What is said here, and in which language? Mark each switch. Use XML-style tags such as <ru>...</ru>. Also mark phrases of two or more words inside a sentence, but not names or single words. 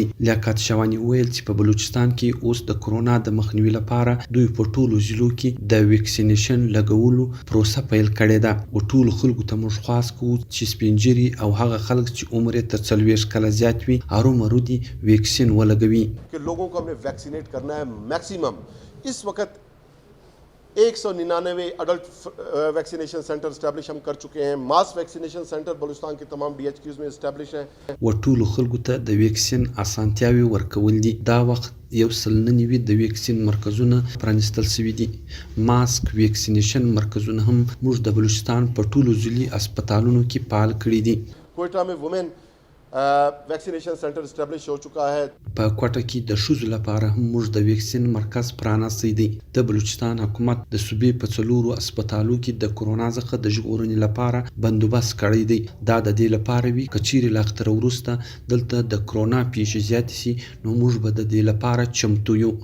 <ps>لیاقت شواني وویل چې په بلوچستان کې اوس د کرونا د مخنیوي لپاره دوی په ټولو ضلعو کې د ویکسینیشن لګولو پروسه پیل کړې ده. او ټولو خلکو ته موږ خواست کوو چې سپین ږیري او هغه خلک چې عمر یې تر 40 کاله زیات وي ارومرو دي ویکسین ولګوي.</ps> <ur>لوگوں کو ہمیں ویکسینیٹ کرنا ہے میکسیمم. اس وقت 199 اڈلٹ ویکسینیشن سینٹر اسٹیبلش ہم کر چکے ہیں. ماس ویکسینیشن سینٹر بلوچستان کے تمام ڈی ایچ کیوز میں اسٹیبلش ہیں.</ur> <ps>ټولو خلکو ته د ویکسین اسانتیاوي ورکول دي. دا وخت 199 د ویکسین مرکزونه پرانستل شوي دي. ماسک ویکسینیشن مرکزونه هم موږ د بلوچستان په ټولو ضلعي اسپتالونو کې فعال کړي دي.</ps> <ur>کوئټه میں وومن ویکسینیشن سینټر اسټابلیش ہو چکا ہے.</ur> <ps>په کوټه کې د ښځو لپاره هم موږ د ویکسین مرکز پرانستی دی. د بلوچستان حکومت د صوبې په 4 اسپتالو کې د کرونا څخه د ژغورنې لپاره بندوبست کړی دی. دا د دې لپاره وي که چیرې له اختره وروسته دلته د کرونا پیښې زیاتې شي نو موږ به د دې لپاره چمتو یو.</ps>